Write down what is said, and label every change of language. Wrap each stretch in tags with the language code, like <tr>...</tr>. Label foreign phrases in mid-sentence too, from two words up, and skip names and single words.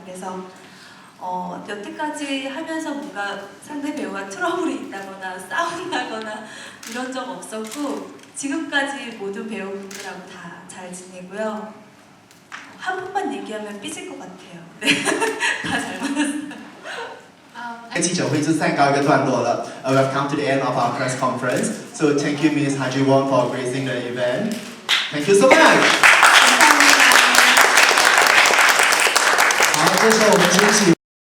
<ko>그래서 여태까지 하면서 뭔가 상대 배우와 트러블이 있다거나 싸운다거나 이런 적 없었고 지금까지 모든 배우분들하고 다 잘 지내고요. 한 번만 얘기하면 삐질 것 같아요. 네, 다 잘 맞았어요.</ko> <zh>记者会就暂告一个段落了。</zh> <en>We've come to the end of our press conference. So thank you, Ms. Ha Ji-won, for gracing the event. Thank you so much.</en> <zh>感谢大家。好，这时候我们请</zh>